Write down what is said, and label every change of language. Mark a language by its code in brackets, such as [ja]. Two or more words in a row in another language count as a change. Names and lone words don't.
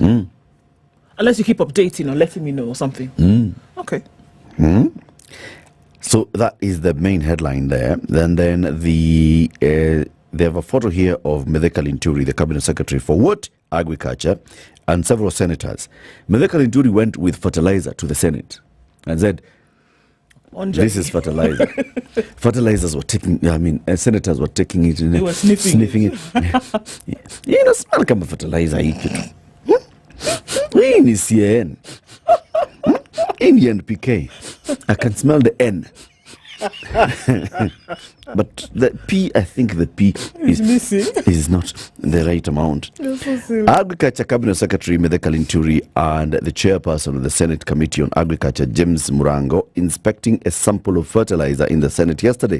[en] Unless you keep updating or letting me know or something. Okay. So that is the main headline there. Then they have a photo here of Mithika Linturi, the Cabinet Secretary for what? Agriculture, and several senators. Mithika Linturi went with fertilizer to the Senate and said, this is fertilizer. Fertilizers were taking, senators were taking it. They were sniffing it. You know, smell [sw] kama fertilizer hii kitu. Hii ni CN. Indian PK. [en] I can smell the N. But the P, I think the P is not the right amount. Agriculture Cabinet Secretary Mithika Linturi and the chairperson of the Senate Committee on Agriculture, James Murango, inspecting a sample of fertilizer in the Senate yesterday.